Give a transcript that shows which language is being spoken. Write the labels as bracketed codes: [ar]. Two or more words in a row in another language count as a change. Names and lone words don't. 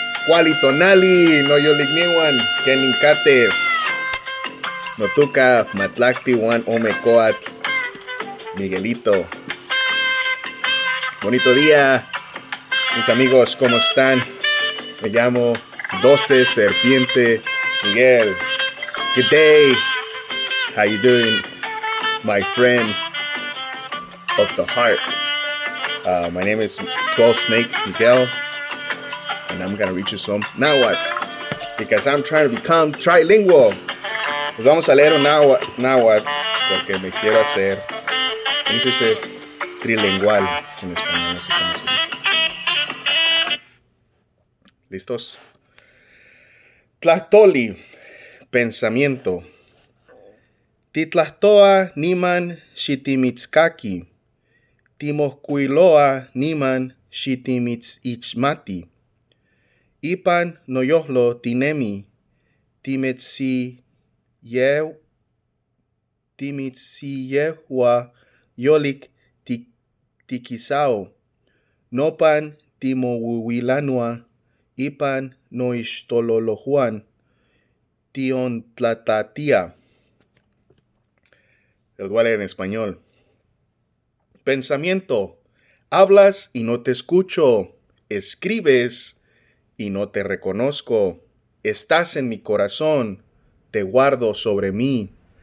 [nah] Kuali Tonali, no yoligniwan, Keninkate, Notuca, Matlacti, Juan Omecoat, Miguelito. [es] Bonito día, mis amigos, ¿cómo están? Me llamo 12 Serpiente Miguel. [en] Good day. How you doing, my friend of the heart? My name is 12 Snake Miguel, and I'm gonna read you some Nahuatl because I'm trying to become trilingual. [es] Pues vamos a leer un Nahuatl porque me quiero hacer, ¿cómo se dice? Trilingual en español, no sé cómo se dice. ¿Listos? Tlahtoli, pensamiento. [nah] Titlahtoa niman xitimitzkaki. Timoskuiloa niman xitimitzixmati. Ipan noyohlo tinemi timitziyehua yolik tikisao. Nopan timowiwilanua ipan noixtololohuan tiontlatatia. [es] Les voy a leer en español. Pensamiento. Hablas y no te escucho. Escribes y no te reconozco. Estás en mi corazón. Te guardo sobre mí.